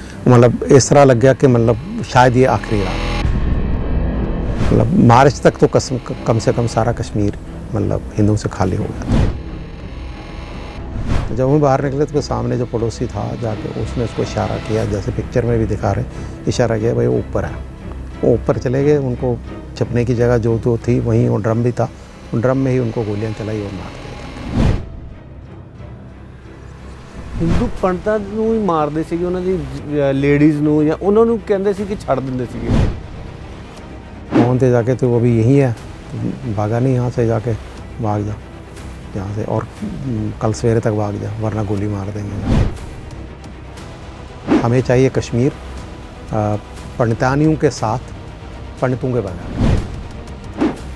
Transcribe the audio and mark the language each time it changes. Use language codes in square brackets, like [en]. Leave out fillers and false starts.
[hi] मतलब इस तरह लग गया कि मतलब शायद ये आखिरी रात, मतलब मार्च तक तो कम से कम सारा कश्मीर मतलब हिंदुओं से खाली हो गया था। तो जब हम बाहर निकले तो सामने जो पड़ोसी था जाके उसने उसको इशारा किया, जैसे पिक्चर में भी दिखा रहे, इशारा किया भाई वो ऊपर है। वो ऊपर चले गए, उनको छपने की जगह जो तो थी वहीं वो ड्रम भी था, उन ड्रम में ही उनको गोलियां चलाई और मार दिया। [pa] ਹਿੰਦੂ ਪੰਡਤਾਂ ਨੂੰ ਹੀ ਮਾਰਦੇ ਸੀਗੇ, ਉਹਨਾਂ ਦੀ ਲੇਡੀਜ਼ ਨੂੰ ਜਾਂ ਉਹਨਾਂ ਨੂੰ ਕਹਿੰਦੇ ਸੀ ਕਿ ਛੱਡ ਦਿੰਦੇ ਸੀਗੇ। [hi] फोन से जाके तो वो भी यही है, भागा नहीं यहाँ से, जाके भाग जा यहाँ से और कल सवेरे तक भाग जा वरना गोली मार देंगे। हमें चाहिए कश्मीर पंडितानियों के साथ, पंडितों के बगैर।